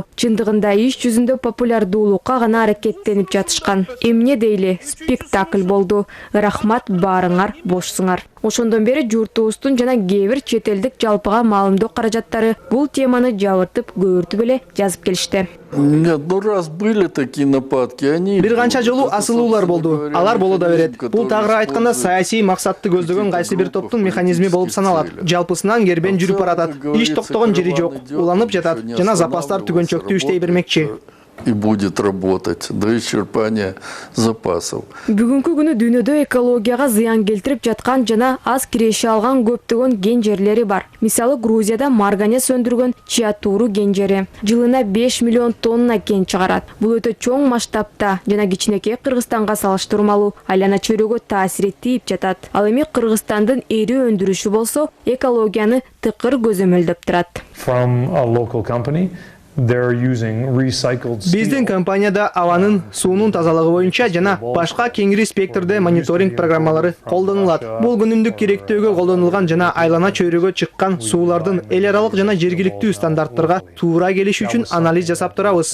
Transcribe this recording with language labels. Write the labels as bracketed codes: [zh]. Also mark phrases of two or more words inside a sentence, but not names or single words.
[ky] Чындыгында иш жүзүндө популярдуулукка гана аракеттенип жатышкан. Эмне дейли, спектакль болду. Рахмат барыңар, бошсуңар. Ошондон бери журтубуздун жана кээ бир чет элдик жалпыга маалымдоо каражаттары бул теманы жабыртып, көөртүп эле жазып келишти. [ru] Нет, ну раз были такие нападки, они... [ky] Бир канча жолу асылуулар болду. Алар боло да берет. Бул тагыраак айтканда саясий максатты көздөгөн кайсы бир топтун механизми болуп саналат. Жалпысынан кербен жүрүп баратат. Иш токтогон жери жок. Уланып жатат жана запастар түгөнчөктүү иштей бермекчи. [ru] И будет работать до исчерпания запасов. [ky] Бүгүнкү күнү дүйнөдө экологияга зыян келтирип жаткан жана аз киреше алган көптөгөн кен жерлери бар. Мисалы Грузияда марганец өндүргөн Чиатуру кен жери жылына 5 миллион тонна кен чыгарат. Бул өтө чоң масштабта жана кичинекей Кыргызстанга салыштырмалуу айлана чөйрөгө таасир тиип жатат. Ал эми Кыргызстандын эри өндүрүшү болсо экологияны тыкыр көзөмөлдөп турат. [en] From a local company. [ky] Биздин компанияда абанын, суунун тазалыгы боюнча жана башка кеңири спектрде мониторинг программалары колдонулат. Бул күнүмдүк керектөөгө колдонулган жана айлана чөйрөгө чыккан суулардын эл аралык жана жергиликтүү стандарттарга туура келиши үчүн анализ жасап турабыз.